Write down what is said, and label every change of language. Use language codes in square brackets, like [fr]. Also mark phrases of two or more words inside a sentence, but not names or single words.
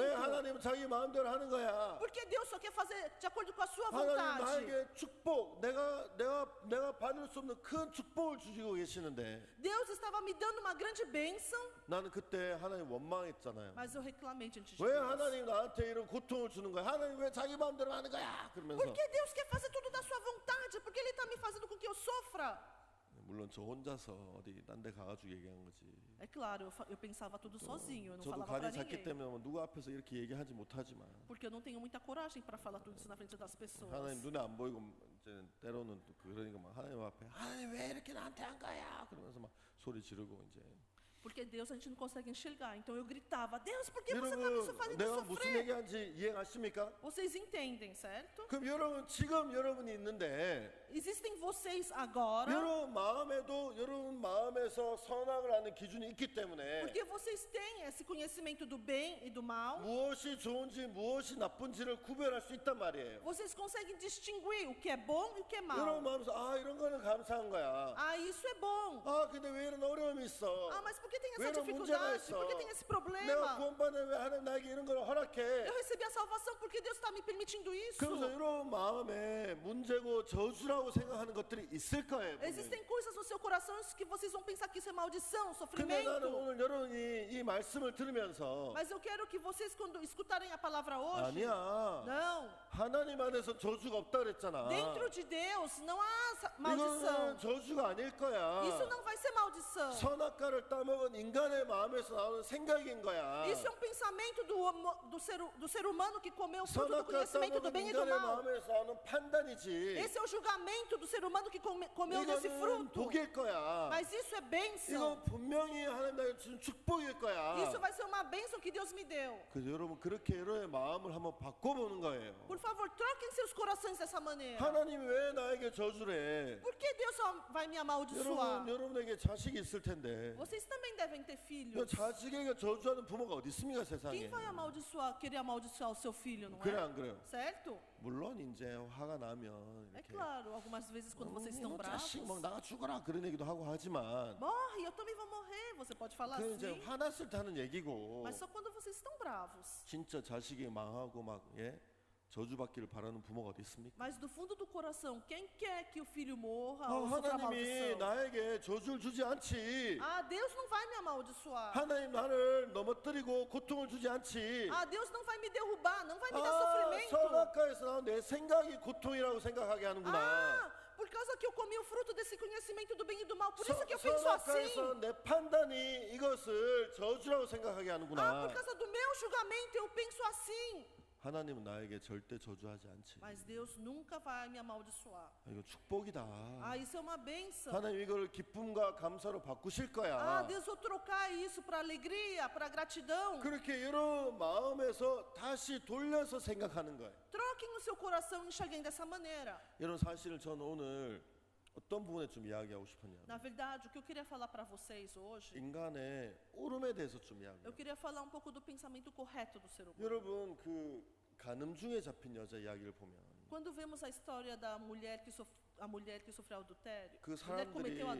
[ko] 왜 하나님은 자기 마음대로 하는 거야? [pt] Porque Deus só quer fazer de acordo com a sua [ko] 하나님 [pt] vontade. [ko] 나에게 축복, 내가 받을 수 없는 큰 축복을 주시고 계시는데 [pt] Deus estava me dando uma grande bênção, [ko] 나는 그때 하나님 원망했잖아요. [pt] mas eu reclamei diante de [ko] 왜 [pt] Deus. [ko] 하나님 나한테 이런 고통을 주는 거야? 하나님 왜 자기 마음대로 하는 거야? 그러면서 [pt] Por que Deus quer fazer tudo da sua vontade? Porque Ele está me fazendo com que eu sofra. [ko] 물론 저 혼자서 어디 딴 데 가가지고 얘기한 거지. [pt] É claro, eu pensava tudo sozinho, eu não [ko] 저도 [pt] falava para [ko] 간이 작기 [pt] ninguém. [ko] 때문에 뭐 누구 앞에서 이렇게 얘기하지 못하지만 [pt] Porque eu não tenho muita coragem para falar tudo isso na frente das pessoas. [ko] 하나님 눈에 안 보이고 이제 때로는 또 그러니까 막 하나님 앞에 하나님 왜 이렇게 나한테 한 거야? 그러면서 막 소리 지르고 이제. [pt] Porque Deus a gente não consegue enxergar. Então eu gritava, Deus, por que você está me [ko] 여러분 [pt] fazendo [ko] 내가 무슨 [pt] sofrer? [ko] 얘기하는지 이해하십니까? [pt] Vocês entendem, certo? [ko] 그럼 여러분 지금 여러분이 있는데 [pt] Existem vocês agora, [ko] 여러분 마음에도 여러분 마음에서 선악을 하는 기준이 있기 때문에 [pt] porque vocês têm esse conhecimento do bem e do mal. [ko] 무엇이 좋은지 무엇이 나쁜지를 구별할 수 있단 말이에요. [pt] Vocês conseguem distinguir o que é bom e o que é [ko] 여러분 [pt] mal. [ko] 마음에서 아 이런 거는 감사한 거야. [pt] Ah, isso é bom. [ko] 아 근데 왜 이런 어려움이 있어? [pt] Ah, mas por que tem [ko] 왜 [pt] essa [ko] 이런 문제가 [pt] dificuldade? [ko] 있어? [pt] Por que tem esse [ko] 내가 [pt] problema? [ko] 구원받는 왜 하나님 나에게 이런 걸 허락해? [pt] Eu recebi a salvação porque Deus está me permitindo isso. [ko] 그러면서 여러분 마음에 문제고 저주라고 생각하는 것들이 있을 거예요. 분명히. [pt] Existem coisas no seu coração que vocês vão pensar que isso é maldição, [ko] 근데 나는 [pt] sofrimento. [ko] 오늘 여러분이 이 말씀을 들으면서 [pt] Mas eu quero que vocês, quando escutarem a palavra hoje, [ko] 아니야. [pt] não. [ko] 하나님 안에서 저주가 없다 그랬잖아. [pt] Dentro de Deus não há [ko] 이거는 [pt] maldição. [ko] 저주가 아닐 거야. [pt] Isso não vai ser maldição. [ko] 선악과를 따먹은 인간의 마음에서 나오는 생각인 거야. [pt] Isso é um pensamento do ser humano que comeu o fruto do [ko] 선악과 [pt] conhecimento do [ko] 따먹은 [pt] bem e do [ko] 인간의 [pt] mal. [ko] 마음에서 나오는 판단이지. [pt] Esse é o julgamento do ser humano que comeu desse [ko] 이거는 [pt] fruto. [ko] 복일 거야. [pt] Mas isso é bênção. [ko] 이거 분명히 하나님 나에게 주신 축복일 거야. [pt] Isso vai ser uma bênção que Deus me deu. [ko] 그래서 여러분 그렇게 여러분의 마음을 한번 바꿔보는 거예요. [pt] Por favor, troquem seus corações dessa maneira. [ko] 하나님이 왜 나에게 저주를 해? [pt] Por que Deus só vai me amaldiçoar? [ko] 여러분에게 자식이 있을 텐데 [pt] Vocês também devem ter [ko] 그 [pt] filhos. [ko] 자식에게 저주하는 부모가 어디 있습니까 세상에? [pt] Quem vai querer amaldiçoar o seu filho, não [ko] 그래 [pt] é? [ko] 안 그래요? [pt] Certo? [ko] 물론 이제 화가 나면 [pt] É [ko] 이렇게 [pt] claro, algumas vezes quando vocês estão bravos, [ko] 자식 막 나가 죽어라 그런 얘기도 하고 하지만 [pt] morre, eu também vou morrer. Você pode falar [ko] 그 이제 [pt] assim, [ko] 화났을 때 하는 얘기고 [pt] mas só quando vocês estão bravos. [ko] 진짜 자식이 망하고 막 예? 저주받기를 바라는 부모가 어디 있습니까? [pt] Mas do fundo do coração, quem quer que o filho morra [ko] 아, [pt] ou sofra [ko] 하나님이 [pt] maldição? [ko] 나에게 저주를 주지 않지. [pt] Ah, Deus não vai me amaldiçoar. [ko] 하나님 나를 넘어뜨리고 고통을 주지 않지. [pt] Ah, Deus não vai me derrubar, não vai me dar [ko] 아, [pt] sofrimento. [ko] 선악과에서 나온 내 생각이 고통이라고 생각하게 하는구나. [pt] Ah, por causa que eu comi o fruto desse conhecimento do bem e do mal. Por isso que eu penso assim. [ko] 선악과에서 내 판단이 이것을 저주라고 생각하게 [pt] Ah, [ko] 하는구나. [pt] por causa do meu julgamento eu penso assim. [ko] 하나님은 나에게 절대 저주하지 않지. [pt] Mas Deus nunca vai me amaldiçoar. [ko] 아, 이거 축복이다. [pt] Ah, isso é uma bênção. [ko] 하나님 이걸 기쁨과 감사로 바꾸실 거야. [pt] Ah, Deus vai trocar isso para alegria, para gratidão. [ko] 그렇게 여러 마음에서 다시 돌려서 생각하는 거예요. [pt] Troquem o seu coração e enxerguem dessa maneira. [ko] 여러분 사실 저는 오늘 어떤 부분에 좀 이야기하고 싶었냐. [pt] Na verdade, o que eu queria falar para vocês hoje, [ko] 인간의 오름에 대해서 좀 [pt] eu [ko] 이야기해요. [pt] queria falar um pouco do pensamento correto do ser humano. [ko] 여러분 그 가늠 중에 잡힌 여자 이야기를 보면 [pt] Quando vemos a história da mulher que sofreu adultério, [ko] 그 [pt] mulher que cometeu [ko] 사람들이